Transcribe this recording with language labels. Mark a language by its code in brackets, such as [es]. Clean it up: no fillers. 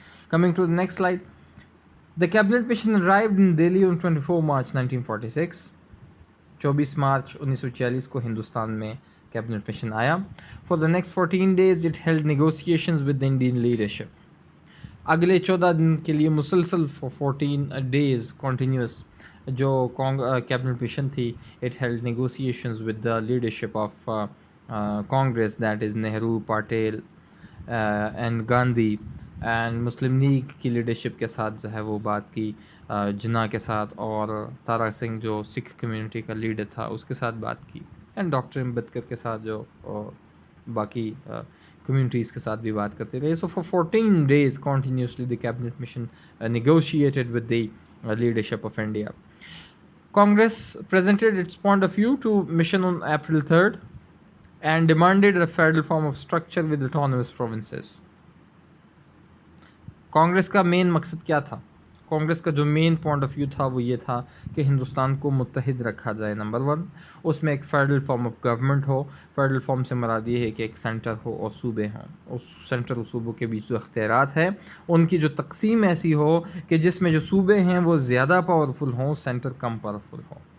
[en] Coming to the next slide, the cabinet mission arrived in Delhi on 24 March 1946. [ur] 24 مارچ 1946 کو ہندوستان میں cabinet mission آیا. [en] For the next 14 days it held negotiations with the Indian leadership. [ur] اگلے 14 دن کے لیے مسلسل 14 days continuous جو کیبنٹ مشن تھی, [en] it held negotiations with the leadership of Congress, that is Nehru, Patel and Gandhi, and [ur] Muslim league کی leadership کے ساتھ جو ہے وہ بات کی, جناح کے ساتھ, اور تارا سنگھ جو سکھ کمیونٹی کا لیڈر تھا اس کے ساتھ بات کی, اینڈ ڈاکٹر امبیڈکر کے ساتھ جو باقی کمیونٹیز کے ساتھ بھی بات کرتے رہے. [en] So for 14 days continuously the cabinet mission negotiated with the leadership of India. Congress presented its point of view to mission on April 3rd and demanded a federal form of structure with autonomous provinces. [ur] Congress کا مین مقصد کیا تھا؟ کانگریس کا جو [en] main point of view [ur] تھا وہ یہ تھا کہ ہندوستان کو متحد رکھا جائے. نمبر 1, اس میں ایک [en] federal form of government [ur] ہو. Federal form سے مراد یہ ہے کہ ایک سینٹر ہو اور صوبے ہوں. اس سینٹر اور صوبوں کے بیچ جو اختیارات ہیں ان کی جو تقسیم ایسی ہو کہ جس میں جو صوبے ہیں وہ زیادہ پاورفل ہوں, سینٹر کم پاورفل ہو.